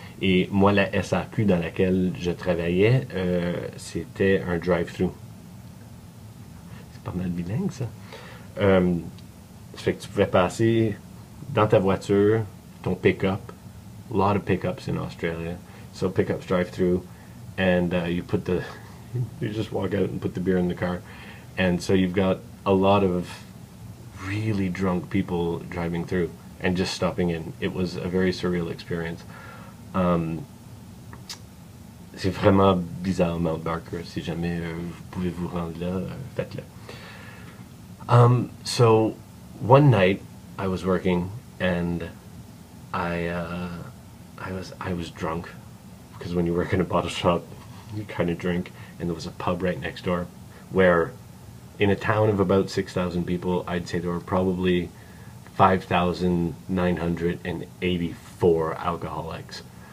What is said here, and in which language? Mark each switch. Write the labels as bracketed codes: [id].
[fr] Et moi, la SAQ dans laquelle je travaillais, c'était un drive-thru. C'est pas mal bilingue, ça. Ça fait que tu pouvais passer dans ta voiture, ton pick-up, [en] a lot of pickups in Australia, so pickups drive through, and you just walk out and put the beer in the car, and so you've got a lot of really drunk people driving through and just stopping in. It was a very surreal experience. [fr] C'est vraiment bizarre, Mount Barker. Si jamais vous pouvez vous rendre là, faites-le. [en] So one night I was working, and I was drunk, because when you work in a bottle shop you kind of drink, and there was a pub right next door where, in a town of about 6,000 people, I'd say there were probably 5,984 alcoholics.